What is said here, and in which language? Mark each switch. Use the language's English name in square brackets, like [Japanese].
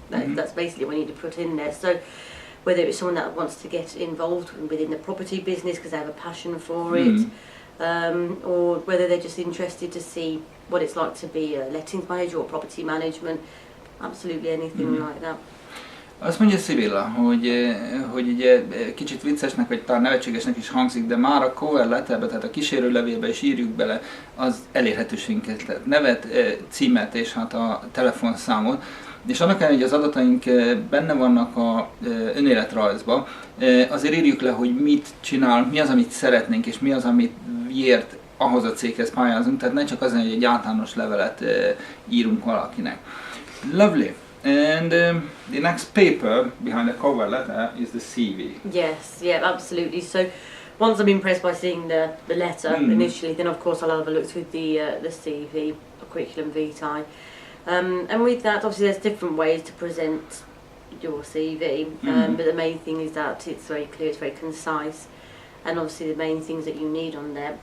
[English] That's basically what you need to put in there. So whether it's someone that wants to get involved within the property business because they have a passion for it, or whether they're just interested to see what it's like to be a lettings manager or property management, absolutely anything like that. [Hungarian] Azt mondja Sybilla, hogy ugye kicsit viccesnek vagy talán nevetségesnek is hangzik, de már a cover letterbe, tehát a kísérőlevélbe is írjuk bele az elérhetőségünket, tehát nevet, címet és hát a telefonszámot. És annak ellenére, hogy az adataink benne vannak a önéletrajzba, azért írjuk le, hogy mit csinál, mi az, amit szeretnénk, és mi az, amiért ahhoz a céghez pályázunk, tehát ne csak az, hogy egy általános levelet írunk valakinek. [English] Lovely. And the next paper behind the cover letter is the CV. Yes, yeah, absolutely. So once I'm impressed by seeing the letter initially, then of course I'll have a look through the CV, a curriculum vitae. And with that, obviously there's different ways to present your CV, but the main thing is that it's very clear, it's very concise, and obviously the main things that you need on there.